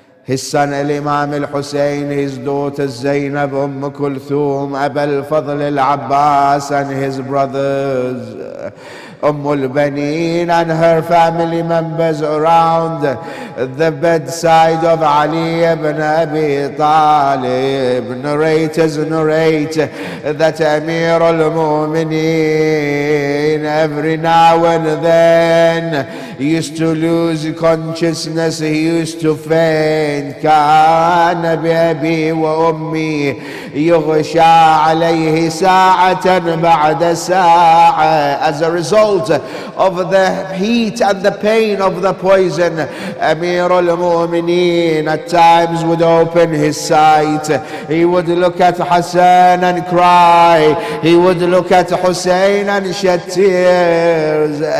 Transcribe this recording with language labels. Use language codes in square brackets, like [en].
[en] his son Imam Hussein, his daughter Zainab, Kulthum, Abul Fadl al-Abbas, and his brothers al-Baneen and her family members around the bedside of Ali ibn Abi Talib. Narrators narrate that Amir al-Mu'mineen every now and then he used to lose consciousness, he used to faint. [ar] كان بأبي وأمي يغشى عليه ساعة بعد ساعة. [en] As a result of the heat and the pain of the poison, Amir al-Mu'mineen at times would open his sight. He would look at Hassan and cry. He would look at Hussein and shed tears.